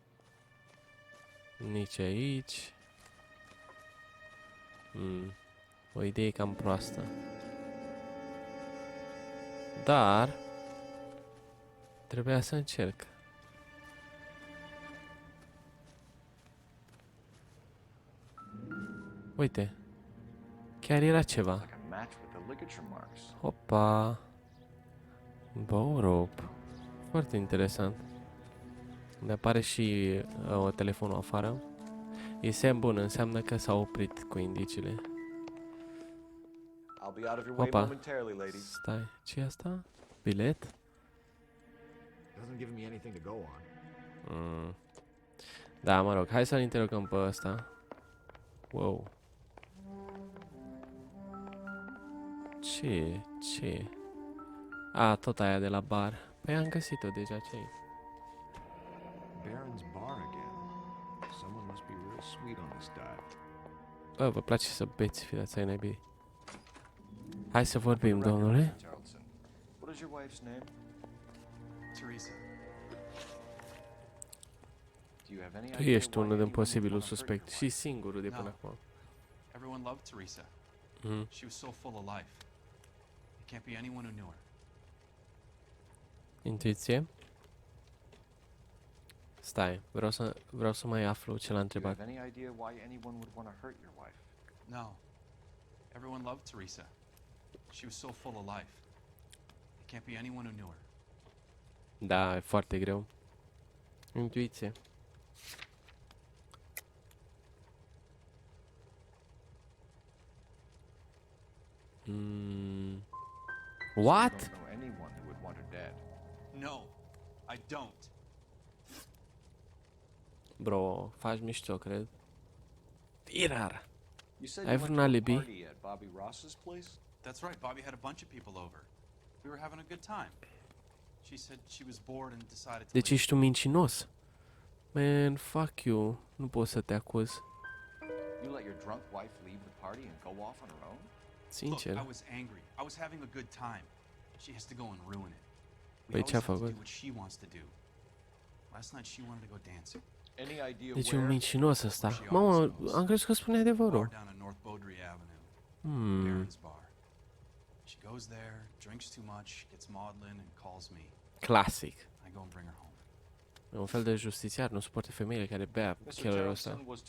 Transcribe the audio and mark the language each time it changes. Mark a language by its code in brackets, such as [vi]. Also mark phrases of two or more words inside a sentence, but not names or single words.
[ro] Nici aici. O idee cam proastă. Dar trebuia să încerc. Uite. Chiar era ceva. [en] Like a match with the ligature marks. Opa. Bow rope. [ro] Foarte interesant. Ne apare și telefonul afară. E semn bun, înseamnă că s-a oprit cu indiciile. [en] I'll be out of your way [ro] Opa. [en] momentarily, ladies. [ro] Stai, ce e asta? Bilet? [en] Doesn't give me anything to go on. [ro] Da, mă rog, hai să-l interogăm pe ăsta. Wow. Ce? Ce? A, tot aia de la bar. Păi am găsit-o deja, ce-i? [en] Baron's bar again. Someone must be real sweet on this diet. [ro] Bă, vă place să beți, fidați ai nebii. Hai să vorbim, domnule. [en] What is your wife's name? Teresa. Do you have any [ro] Tu [en] idea [ro] ești [en] why [ro] unul din [en] anyone would [ro] posibilul [en] wanna hurt [ro] suspect [en] your [ro] și [en] wife? [ro] singurul de până acum. [en] Everyone loved Teresa. She was so full of life. There can't be anyone who knew her. [ro] Intuiție? Stai, vreau să mai aflu ce l-a [en] Do you [ro] întrebat. [en] have any idea why anyone would want to hurt your wife? No. Everyone loved Teresa. She was so full of life. There can't be anyone who knew her. [ro] Da, e foarte greu. Intuiție. [en] What? You don't know anyone who would want her dead. No, I don't. Bro, [ro] faci mișto, cred. E rar. [en] You said [ro] Ai [en] you [ro] vreun [en] went to a [ro] alibi? [en] party at Bobby Ross's place? That's right. Bobby had a bunch of people over. We were having a good time. She said she was bored and decided to [ro] Deci [en] leave. [ro] ești un mincinos. [en] Man, fuck you. [ro] Nu pot să te acuz. [en] You let your drunk wife leave the party and go off on her own? Look, [ro] Sincer. [en] I was angry. I was having a good time. She has to go and ruin it. We [ro] Păi [en] always [ro] ce-a [en] have to do [ro] făcut? [en] what she wants to do. Last night she wanted to go dancing. [ro] Deci e un mincinos ăsta. Mamă, am crezut că spune adevărul. Clasic. E un fel de justițiar, nu suportă femeile care bea killerul ăsta.